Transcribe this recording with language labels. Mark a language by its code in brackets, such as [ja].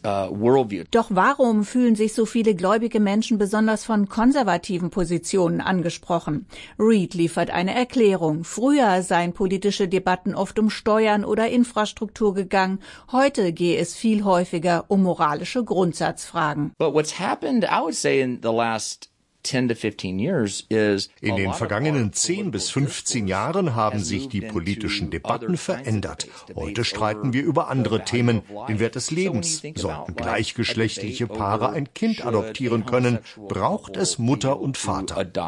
[de] Doch warum fühlen sich so viele gläubige Menschen besonders von konservativen Positionen angesprochen? Reed liefert eine Erklärung. Früher seien politische Debatten oft um Steuern oder Infrastruktur gegangen. Heute gehe es viel häufiger um moralische Grundsatzfragen. [en] But what's happened, I would say, in the last 10 to 15 years is [de] in den vergangenen 10 bis 15 Jahren haben sich die politischen Debatten verändert. Heute streiten wir über andere Themen, den Wert des Lebens. Sollten gleichgeschlechtliche Paare ein Kind adoptieren können, braucht es Mutter und Vater.